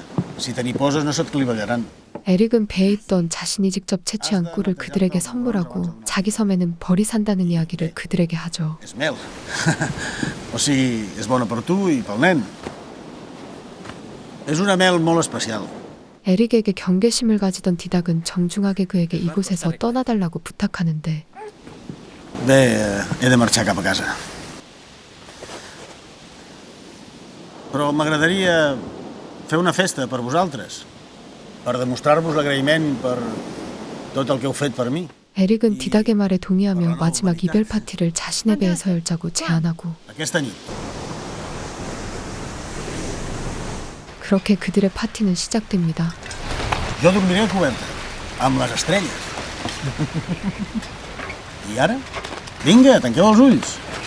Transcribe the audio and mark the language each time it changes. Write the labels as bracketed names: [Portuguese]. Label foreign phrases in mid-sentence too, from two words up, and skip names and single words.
[Catalan] Si te n'hi poses no se't clivellaran. [Korean] 에릭은 배에 있던 자신이 직접 채취한 꿀을 그들에게 선물하고 자기 섬에는 벌이 산다는 이야기를 그들에게 하죠. [Catalan] És mel. O sigui, és bona per tu i pel nen. És una mel molt especial. [Korean] 에릭에게 경계심을 가지던 디닥은 정중하게 그에게 이곳에서 떠나달라고 부탁하는데 [Catalan] Bé, he de marxar cap a casa. Però m'agradaria fer una festa per vosaltres, per demostrar-vos l'agraïment per tot el que heu fet per mi. [Korean] 에릭은 디닥의 말에 동의하며 마지막 이별 파티를 자신의 배에서 열자고 제안하고 [Catalan] Aquesta nit. [Korean] 그렇게 그들의 파티는 시작됩니다. [Catalan] Jo dormiré a coberta, amb les estrelles. I ara? Vinga, tanqueu els ulls.